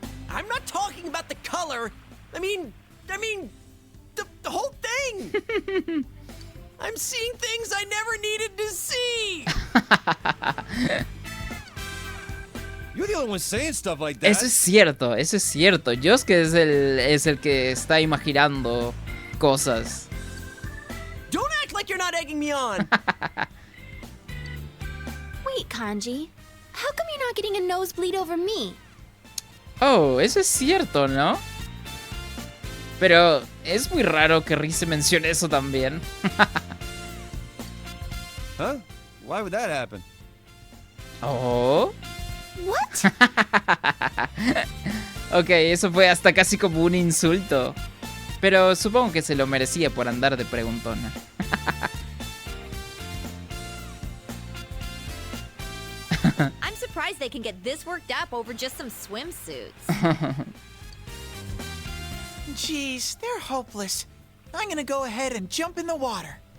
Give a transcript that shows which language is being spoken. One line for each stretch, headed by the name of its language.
English: I'm not talking about the color. I mean, the whole thing. I'm seeing things I never needed to see. You're the only one saying stuff like that.
Spanish: Eso es cierto, eso es cierto. Yosuke es el que está imaginando cosas.
English: Don't act like you're not egging me on. Wait, Kanji. How come you're not getting a nosebleed over me?
Spanish: Oh, eso es cierto, ¿no? Pero es muy raro que Rise mencione eso también.
English: Huh? Why would that happen? Oh. What?
Spanish: Ok, eso fue hasta casi como un insulto. Pero supongo que se lo merecía por andar de preguntona.
English: I'm surprised they can get this worked up over just some swimsuits. Jeez, they're hopeless. I'm gonna go ahead and jump in the water.